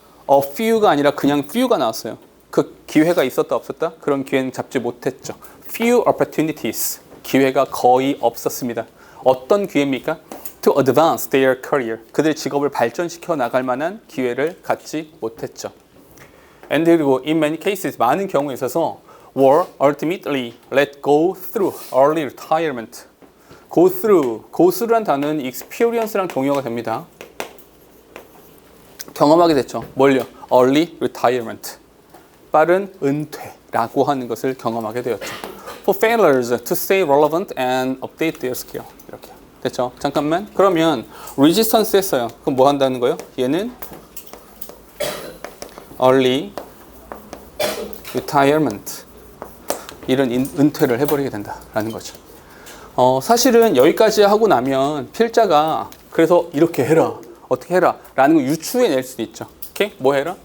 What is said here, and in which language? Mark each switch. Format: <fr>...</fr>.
<en>a few</en> <ko>가 아니라 그냥</ko> <en>few</en> <ko>가 나왔어요. 그 기회가 있었다 없었다? 그런 기회는 잡지 못했죠.</ko> <en>few opportunities</en> <ko>기회가 거의 없었습니다. 어떤 기회입니까?</ko> <en>to advance their career</en> <ko>그들의 직업을 발전시켜 나갈 만한 기회를 갖지 못했죠. and 그리고</ko> <en>in many cases</en> <ko>많은 경우에 있어서</ko> <en>were ultimately let go through early retirement</en> <ko>go through란 단어는 experience랑 동의어가 됩니다. 경험하게 됐죠. 뭘요?</ko> <en>early retirement</en> <ko>빠른 은퇴라고 하는 것을 경험하게 되었죠.</ko> <en>For failures to stay relevant and update their skill</en> <ko>이렇게 됐죠. 잠깐만. 그러면 resistance 했어요. 그럼 뭐 한다는 거예요? 얘는</ko> <en>early retirement</en> <ko>이런 은퇴를 해버리게 된다라는 거죠. 사실은 여기까지 하고 나면 필자가 그래서 이렇게 해라, 어떻게 해라 라는 걸 유추해낼 수도 있죠. 오케이? 뭐 해라?</ko>